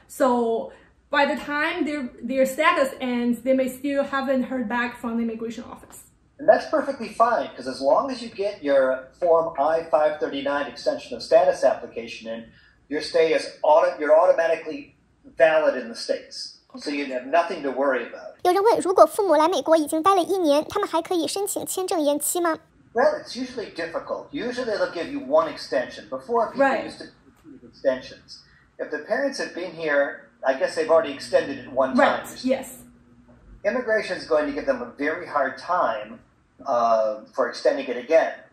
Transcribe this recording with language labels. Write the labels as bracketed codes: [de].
[en] So by the time their status ends, they may still haven't heard back from the immigration office. And that's perfectly fine, because as long as you get your Form I-539 extension of status application in, your stay is you're automatically valid in the States. So you have nothing to worry about. [zh] 有人问，如果父母来美国已经待了1年，他们还可以申请签证延期吗？ [en] Well, it's usually difficult. Usually they'll give you one extension. Before, people used to do extensions. If the parents have been here, I guess they've already extended it one time. Right, yes. Immigration is going to give them a very hard time for extending it again.